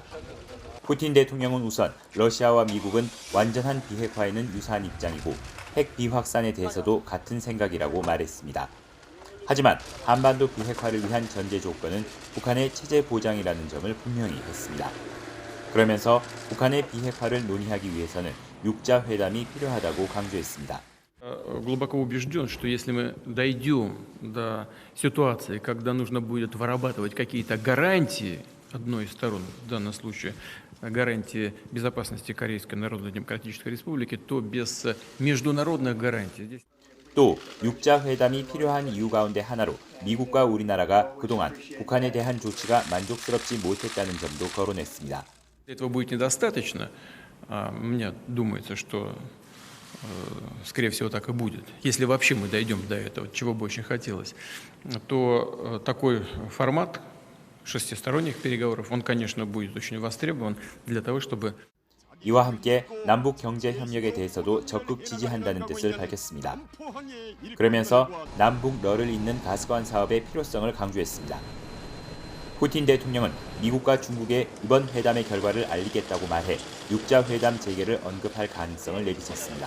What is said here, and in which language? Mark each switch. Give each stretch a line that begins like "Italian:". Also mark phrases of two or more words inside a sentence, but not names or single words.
Korean: 푸틴 대통령은 우선 러시아와 미국은 완전한 비핵화에는 유사한 입장이고 핵 비확산에 대해서도 같은 생각이라고 말했습니다. 하지만 한반도 비핵화를 위한 전제 조건은 북한의 체제 보장이라는 점을 분명히 했습니다. 그러면서 북한의 비핵화를 논의하기 위해서는 육자 회담이 필요하다고 강조했습니다.
Russian: Глубоко убежден, что если мы дойдем до ситуации, когда нужно будет вырабатывать какие-то гарантии одной из сторон, в данном случае гарантии безопасности Корейской Народно-Демократической Республики, то без международных гарантий здесь.
Korean: 또 육자 회담이 필요한 이유 가운데 하나로 미국과 우리나라가 그동안 북한에 대한 조치가 만족스럽지 못했다는 점도 거론했습니다.
Russian: Этого будет недостаточно. Мне думается, что скорее всего, так и будет. Если вообще мы дойдем до этого, чего бы очень хотелось, то такой формат шестисторонних переговоров, он, конечно, будет очень востребован для того, чтобы...
Korean: 이와 함께 남북 경제 협력에 대해서도 적극 지지한다는 뜻을 밝혔습니다. 그러면서 남북러를 잇는 가스관 사업의 필요성을 강조했습니다. 푸틴 대통령은 미국과 중국에 이번 회담의 결과를 알리겠다고 말해 육자 회담 재개를 언급할 가능성을 내비쳤습니다.